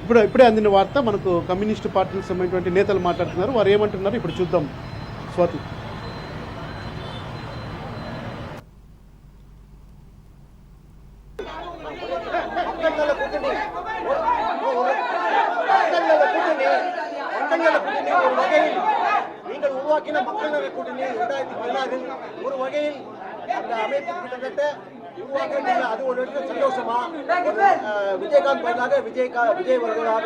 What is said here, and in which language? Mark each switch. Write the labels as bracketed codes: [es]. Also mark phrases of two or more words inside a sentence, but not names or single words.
[te] ఇప్పుడే అందిన వార్త మనకు కమ్యూనిస్టు పార్టీకి సంబంధించిన నేతలు మాట్లాడుతున్నారు. వారు ఏమంటున్నారు ఇప్పుడు చూద్దాం. స్వాతి. [ta] நீங்கள் உருவாக்கின மக்கள் நல கூட்டணி 2016 ஒரு வகையில் அந்த அமைப்பு கிட்டத்தட்ட உருவாக்க அது ஒரு சந்தோஷமா விஜயகாந்த் பதிலாக விஜய் வருவதாக